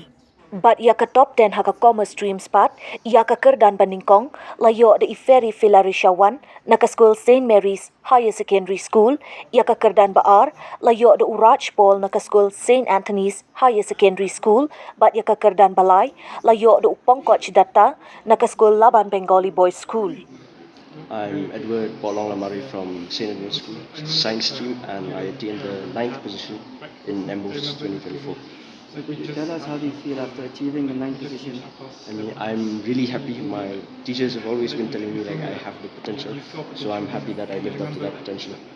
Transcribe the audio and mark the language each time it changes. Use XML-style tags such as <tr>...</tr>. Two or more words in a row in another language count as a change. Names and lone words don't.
<kha>But ia ka top 10 haka</kha> <en>commerce stream spot,</en> <kha>ia ka kyrdan nyngkong, layo de Ferry Felarisha wann, na ka skul St Mary's Higher Secondary School, ia ka kyrdan Ar, layo de Raj Paul na ka skul St Anthony's Higher Secondary School, but ia ka kyrdan balai, layo de Pongkoch Dutta, na ka skul Laban Bengalee Boys School.</kha> <en>I'm Edward Paul from St Edmund School, Science Stream, and I attained the 9th position in Mbose 2024. So could you tell us how do you feel after achieving the 9th position? I mean, I'm really happy. My teachers have always been telling me like I have the potential, so I'm happy that I lived up to that potential.</en>